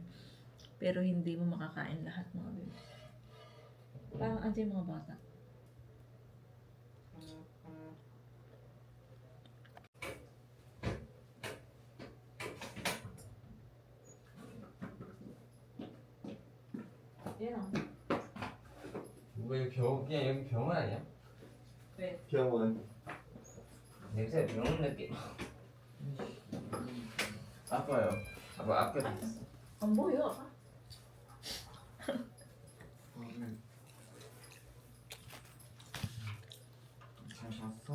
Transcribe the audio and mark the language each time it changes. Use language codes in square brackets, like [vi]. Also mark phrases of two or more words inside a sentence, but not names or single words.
[tl] Pero hindi mo makakain lahat, mga baby. Parang anti yung mga bata. Yan. [ko] 뭐 이거 그냥 여기 병원 아니야? 네. 병원. 냄새 병원 느낌. 아파요. 아까 [tl] Ang boyo. [ko] 잘 잤어?